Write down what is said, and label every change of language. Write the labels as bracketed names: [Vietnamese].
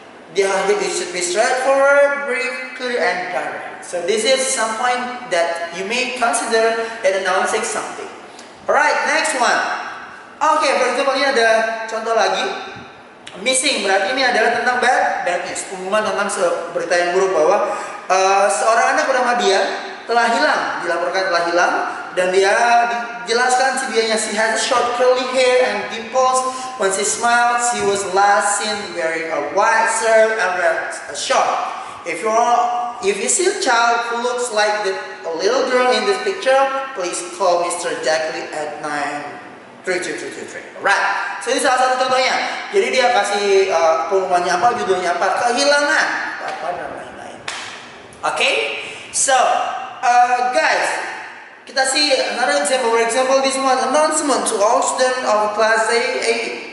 [English] Dia it should be straightforward, brief, clear, and direct. So this is some point that you may consider in announcing something. Alright, next one. [Indonesian] Oke, [English] for example [Indonesian] ini ada contoh lagi. Missing, berarti ini adalah tentang bad news. Pengumuman tentang berita yang buruk bahwa seorang anak bernama dia telah hilang, dilaporkan telah hilang. Dan dia dijelaskan dianya, [English] she has a short curly hair and dimples. When she smiled, she was last seen wearing a white shirt and a short. If you see a child who looks like a little girl in this picture, please call Mr. Jackley at 93333. [Indonesian] Alright, so ini salah satu contohnya. Jadi dia kasih pengumumannya apa, judulnya apa, kehilangan, apa dan lain-lain. [English] Okay, so guys. Kita see another example. For example, this one announcement to all students of class A8.